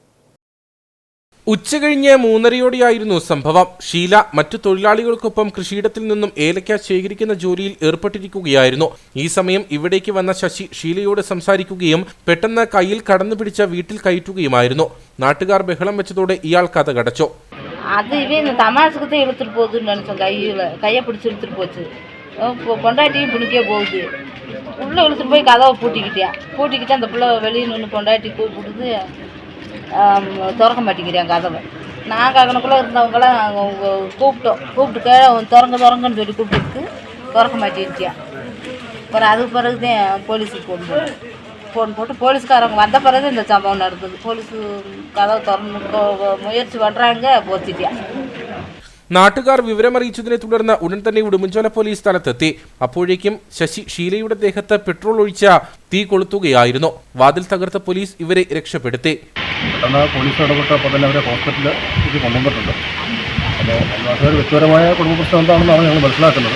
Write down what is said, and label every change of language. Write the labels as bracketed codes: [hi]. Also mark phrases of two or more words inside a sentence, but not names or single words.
[ml] ഉച്ചകഴിഞ്ഞ് 3:30യോടെയായിരുന്നു സംഭവം. ഷീല മറ്റു തൊഴിലാളികൾക്കൊപ്പം കൃഷിയിടത്തിൽ നിന്നും ഏലക്ക ശേഖരിക്കുന്ന ജോലിയിൽ ഏർപ്പെട്ടിരിക്കുകയായിരുന്നു. ഈ സമയം ഇവിടേക്ക് വന്ന ശശി ഷീലയോട് സംസാരിക്കുകയും പെട്ടെന്ന് കയ്യിൽ കടന്നു പിടിച്ച വീട്ടിൽ കയറ്റുകയുമായിരുന്നു. നാട്ടുകാർ ബഹളം വെച്ചതോടെ ഇയാൾ കഥ കടച്ചു. [ta] அது இவன் தமாசுக்கு இழுத்துட்டு போகுதுன்னு நினச்சோம். கையை பிடிச்சி இழுத்துட்டு போச்சு. பொண்டாட்டியும் பிடிக்கே போகுது. உள்ளே இழுத்துட்டு போய் கதவை பூட்டிக்கிட்டு அந்த பிள்ளை வெளியே நின்று பொண்டாட்டி கூப்பிடுது. திறக்க மாட்டேங்கிறான் கதவை. நாங்கள் அங்கனக்குள்ளே இருந்தவங்களாம் கூப்பிட்டு திறங்கன்னு சொல்லி கூப்பிட்டு திறக்க மாட்டேங்கிச்சியான். அப்புறம் அதுக்கு பிறகு தான் போலீஸுக்கு ஃபோன் போட்டு போலீஸ்காரங்க வந்த பிறகு இந்த சம்பவம் நடந்தது. போலீஸு கதவை திறந்து முயற்சி பண்ணுறாங்க, போச்சிட்டியா. [ml] നാട്ടുകാർ വിവരമറിയിച്ചതിനെ തുടർന്ന് ഉടൻ തന്നെ ഉടുമ്പൻചോല പോലീസ് സ്ഥലത്തെത്തി. അപ്പോഴേക്കും ശശി ഷീലയുടെ ദേഹത്ത് പെട്രോൾ ഒഴിച്ച തീ കൊളുത്തുകയായിരുന്നു. വാതിൽ തകർത്ത പോലീസ് ഇവരെ രക്ഷപ്പെടുത്തി. പോലീസ് ഇടപെട്ടപ്പോൾ തന്നെ അവരെ ഹോസ്പിറ്റലിൽ കൊണ്ടുവന്നിട്ടുണ്ട്. അപ്പോൾ അയൽവാസികൾ വ്യക്തിപരമായ കുടുംബ പ്രശ്നം എന്താണെന്നാണ് ഞങ്ങൾ മനസ്സിലാക്കുന്നത്.